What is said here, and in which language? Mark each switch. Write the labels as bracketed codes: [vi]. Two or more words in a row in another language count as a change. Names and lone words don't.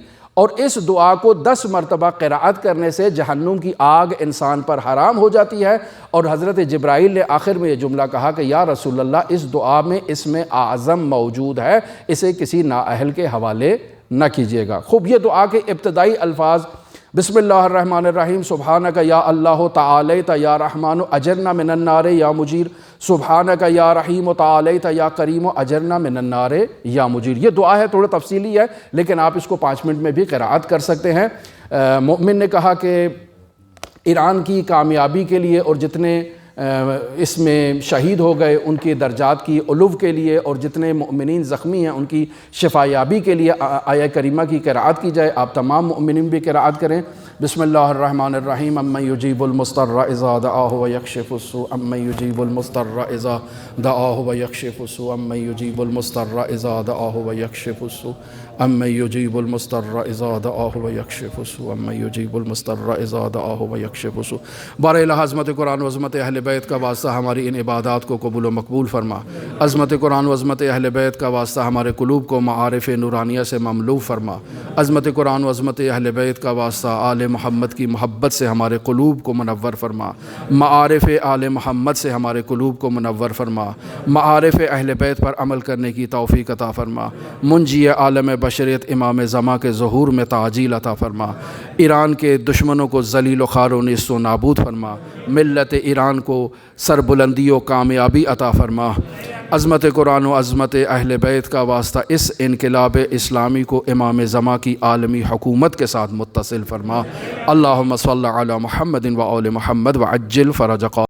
[ur] اور اس دعا کو 10 مرتبہ قرأت کرنے سے جہنم کی آگ انسان پر حرام ہو جاتی ہے۔ اور حضرت جبرائیل نے آخر میں یہ جملہ کہا کہ [ar] یا رسول اللہ، [ur] اس دعا میں اسم اعظم موجود ہے، اسے کسی نااہل کے حوالے نہ کیجیے گا۔ خوب، یہ دعا کے ابتدائی الفاظ [ar] بسم اللہ الرحمن الرحیم، سبحانک یا اللہ تعالیت یا رحمان اجرنا من النار یا مجیر، سبحانک یا رحیم تعالیت یا کریم اجرنا من النار یا مجیر۔ [ur] یہ دعا ہے، تھوڑا تفصیلی ہے، لیکن آپ اس کو 5 منٹ میں بھی قرأت کر سکتے ہیں۔ مؤمن نے کہا کہ ایران کی کامیابی کے لیے اور جتنے اس میں شہید ہو گئے ان کے درجات کی علو کے لیے، اور جتنے مؤمنین زخمی ہیں ان کی شفایابی کے لیے آیہ کریمہ کی قرأت کی جائے۔ آپ تمام مؤمنین بھی قرأت کریں۔ [ar] بسم اللہ الرحمن الرحیم، امن یجیب المضطر اذا دعاہ ویکشف السوء، امن یجیب المضطر اذا دعاہ ویکشف السوء، امن یجیب المضطر اذا دعاہ ویکشف السوء، امن یجیب المضطر اذا دعاہ ویکشف السوء، امن یجیب المضطر اذا دعاہ ویکشف السوء۔ [ur] بارہا عظمت قرآن و عظمت اہل بیت کا واسطہ ہماری ان عبادات کو قبول و مقبول فرما۔ عظمت قرآن و عظمت اہل بیت کا واسطہ ہمارے قلوب کو معارف نورانیہ سے مملو فرما۔ عظمت قرآن و عظمت اہل بیت کا واسطہ آل محمد کی محبت سے ہمارے قلوب کو منور فرما۔ معارف آل محمد سے ہمارے قلوب کو منور فرما۔ معارف اہل بیت پر عمل کرنے کی توفیق عطا فرما۔ منجی عالم بشریت امام زمان کے ظہور میں تعجیل عطا فرما۔ ایران کے دشمنوں کو ذلیل و خوار و نیست و نابود فرما۔ ملت ایران کو سربلندی و کامیابی عطا فرما۔ عظمت قرآن و عظمت اہل بیت کا واسطہ اس انقلاب اسلامی کو امام زمان کی عالمی حکومت کے ساتھ متصل فرما۔ [ar] اللہم صلی علی محمد و آل محمد وعجل فرج